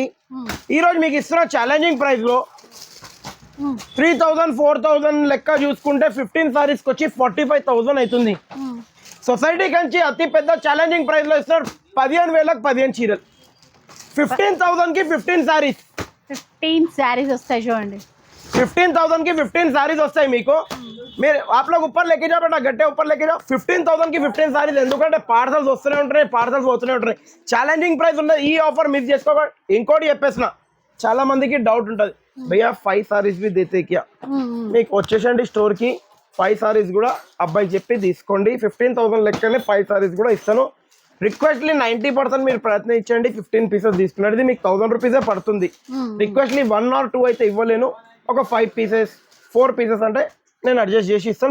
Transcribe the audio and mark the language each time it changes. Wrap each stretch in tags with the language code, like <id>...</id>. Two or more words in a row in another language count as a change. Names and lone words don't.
<te>ఈ రోజు మీకు ఇస్తున్న ఛాలెంజింగ్ ప్రైస్ లో 3000 4000 లెక్క చూసుకుంటే 15 సారీస్ కి వచ్చి 45,000 అవుతుంది. సొసైటీ కంచి అతి పెద్ద ఛాలెంజింగ్ ప్రైస్ లో ఇస్తున్నారు. 15,000కి 15 చీరలు, 15,000 కి 15 సారీస్. 15 శారీస్ వస్తాయి చూడండి.</te> <hi>15,000 की 15 सारीज</hi> <te>వస్తాయి మీకు.</te> <hi>మీరు आप लोग ऊपर लेके जाओ बेटा, गट्टे ऊपर लेके जाओ. 15,000 की 15 सारीज.</hi> <te>ఎందుకంటే పార్సల్స్ వస్తూనే ఉంటాయి, పార్సల్స్ పోతూనే ఉంటాయి. ఛాలెంజింగ్ ప్రైస్ ఉన్నది. ఈ ఆఫర్ మిస్ చేసుకోకండి. ఇంకోటి చెప్పేసిన, చాలా మందికి డౌట్ ఉంటుంది, భయ్యా 5 సారీస్</te> <hi>भी देते क्या?</hi> <te>మీకు వచ్చేసండి స్టోర్ కి 5 సారీస్ కూడా అబ్బాయి చెప్పి తీసుకోండి. 15,000 లెక్కనే 5 సారీస్ కూడా ఇస్తాను. రిక్వెస్ట్లీ 90% మీరు ప్రయత్నించండి. 15 పీసెస్ తీసుకున్నది మీకు 1000 రూపీసే పడుతుంది. రిక్వెస్ట్లీ 1 or 2 అయితే ఇవ్వలేను. ఒక 5 పీసెస్ 4 పీసెస్ అంటే నేను అడ్జస్ట్ చేసి ఇస్తాను.</te>